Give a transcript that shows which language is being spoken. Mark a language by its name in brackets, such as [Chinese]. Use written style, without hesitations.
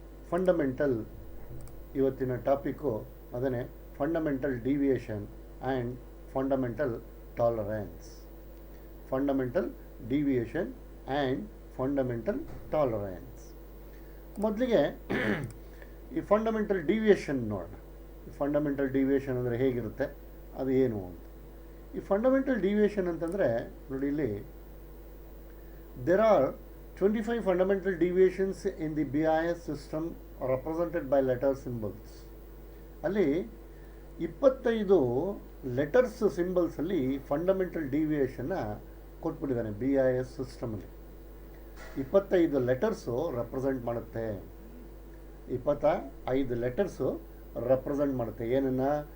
[Kannada] Fundamental ಇವತ್ತಿನ topic ಅದನ್ನೇ, fundamental deviation and fundamental tolerance. Fundamental deviation and fundamental tolerance. ಮೊದಲಿಗೆ ಈ ಫಂಡಮೆಂಟಲ್ ಡಿವಿಯೇಷನ್ ನೋಡೋಣ. ಫಂಡಮೆಂಟಲ್ ಡಿವಿಯೇಷನ್ ಅಂದರೆ ಹೇಗಿರುತ್ತೆ, ಅದು ಏನು ಅಂತ. ಈ ಫಂಡಮೆಂಟಲ್ ಡಿವಿಯೇಷನ್ ಅಂತಂದರೆ ನೋಡಿ, ಇಲ್ಲಿ [English] there are 25 fundamental deviations in the BIS system represented by letter symbols. [Kannada] ಅಲ್ಲಿ 25 letters ಸಿಂಬಲ್ಸಲ್ಲಿ fundamental ಡಿವಿಯೇಷನ್ನ ಕೊಟ್ಬಿಟ್ಟಿದ್ದಾನೆ. BIS ಸಿಸ್ಟಮಲ್ಲಿ 25 letters represent ಮಾಡುತ್ತೆ. 25 ಲೆಟರ್ಸು ರೆಪ್ರೆಸೆಂಟ್ ಮಾಡುತ್ತೆ ಏನನ್ನು?